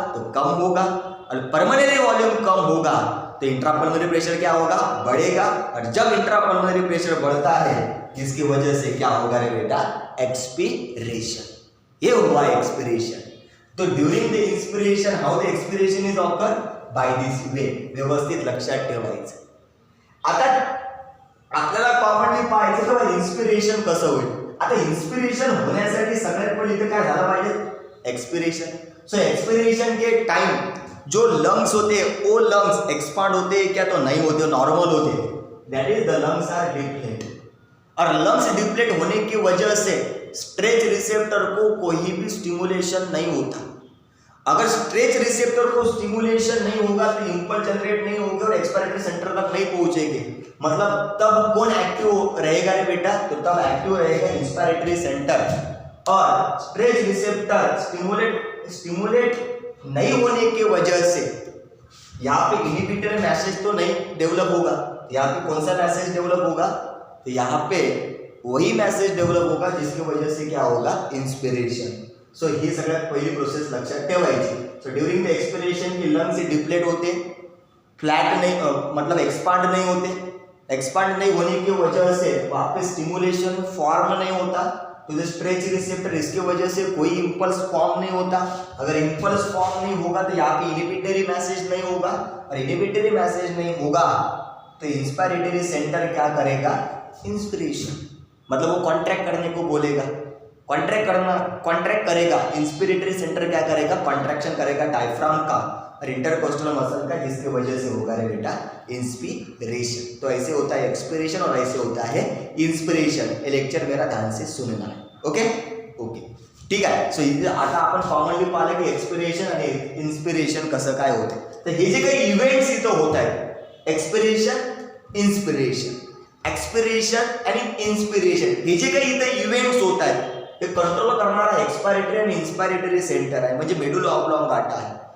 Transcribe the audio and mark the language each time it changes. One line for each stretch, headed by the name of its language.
Hindi: तो कम होगा, और पल्मोनरी वॉल्यूम कम होगा तो इंट्रापल्मोनरी प्रेशर क्या होगा? बढ़ेगा। और जब इंट्रापल्मोनरी प्रेशर बढ़ता है इसकी वजह से क्या होगा रे बेटा? एक्सपीरेशन। ये हुआ एक्सपिरेशन।
English: तो during the inspiration how the expiration is occur? By this way.
Marathi: व्यवस्थित लक्षात ठेवायचं। आता आपल्याला कॉमनली पाहायचं तेव्हा इन्स्पिरेशन कसं होईल. आता इन्स्पिरेशन होण्यासाठी सगळ्यात पहिले इथे काय झालं पाहिजे?
Hindi: एक्सपिरेशन. सो एक्सपिरेशन के टाइम जो लंग्स होते वो लंग्स एक्सपांड होते क्या तो नहीं होते, नॉर्मल होते.
English: That is the lungs are deplete.
Hindi: और लंग्स डिप्लेट होने की वजह से स्ट्रेच रिसेप्टर को कोई भी स्टिमुलेशन नहीं होता. अगर स्ट्रेच रिसेप्टर को स्टिमुलेशन नहीं होगा तो इंपल्स जनरेट नहीं होगी और एक्सपायरेटरी सेंटर तक नहीं पहुंचेंगे. मतलब तब कौन एक्टिव रहेगा रे बेटा? तो तब एक्टिव रहेगा इंस्पिरेटरी सेंटर. और स्ट्रेच रिसेप्टर स्टिमुलेट नहीं होने की वजह से यहाँ पे इनहिबिटरी मैसेज तो नहीं डेवलप होगा. यहाँ पे कौन सा मैसेज डेवलप होगा? तो यहाँ पे वही मैसेज डेवलप होगा जिसकी वजह से क्या होगा? इंस्पिरेशन.
Marathi: सो ही सगळ्यात पहिली प्रोसेस लक्षात ठेवायची.
Hindi: सो
English: during the expiration
Hindi: की लंग्स डिप्लेट होते, फ्लैट नहीं मतलब एक्सपांड नहीं होते. एक्सपांड नहीं होने की वजह से वहाँ पे स्टिमुलेशन फॉर्म नहीं होता. तो जो स्ट्रेच रिसेप्टर इसकी वजह से कोई इंपल्स फॉर्म नहीं होता. अगर इंपल्स फॉर्म नहीं होगा तो यहाँ पे इनहिबिटरी मैसेज नहीं होगा. और इनहिबिटरी मैसेज नहीं होगा तो इंस्पिरेटरी सेंटर क्या करेगा? इंस्पिरेशन. मतलब वो कॉन्ट्रैक्ट करने को बोलेगा, कॉन्ट्रैक्ट करेगा. इंस्पिरेटरी सेंटर क्या करेगा? कॉन्ट्रैक्शन करेगा डायफ्राम का और इंटरकोस्टल मसल का, जिसकी वजह से होगा रे बेटा इंस्पिरेशन. तो ऐसे होता है एक्सपिरेशन और ऐसे होता है इंस्पिरेशन. ये लेक्चर मेरा ध्यान से सुनना है.
Marathi: ओके ओके ठीक आहे. सो आता आपण कॉमनली पाहिलं की एक्सपिरेशन आणि इन्स्पिरेशन कसं काय होतं. तर हे जे काही इव्हेंट्स इथं होत आहेत एक्सपिरेशन, इन्स्पिरेशन, एक्सपिरेशन आणि इन्स्पिरेशन, हे जे काही इथं इव्हेंट्स होत आहेत ते कंट्रोल करणारा एक्सपायरेटरी आणि इन्स्पिरेटरी सेंटर आहे, म्हणजे मेडुला ऑब्लॉंगाटा आहे.